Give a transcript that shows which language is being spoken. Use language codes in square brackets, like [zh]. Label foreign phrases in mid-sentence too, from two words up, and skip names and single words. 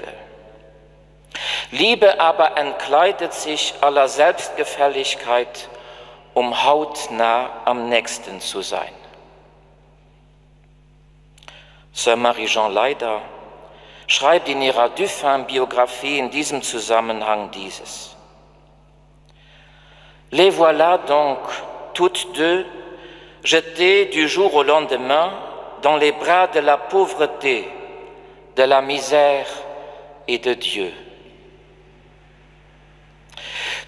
[de] Liebe aber entkleidet sich aller Selbstgefälligkeit, um hautnah am Nächsten zu sein. Sœur Marie-Jean Leider schreibt in ihrer Dufin-Biographie in diesem Zusammenhang dieses: [fr] Les voilà donc toutes deux jetées du jour au lendemain dans les bras de la pauvreté, de la misère et de Dieu.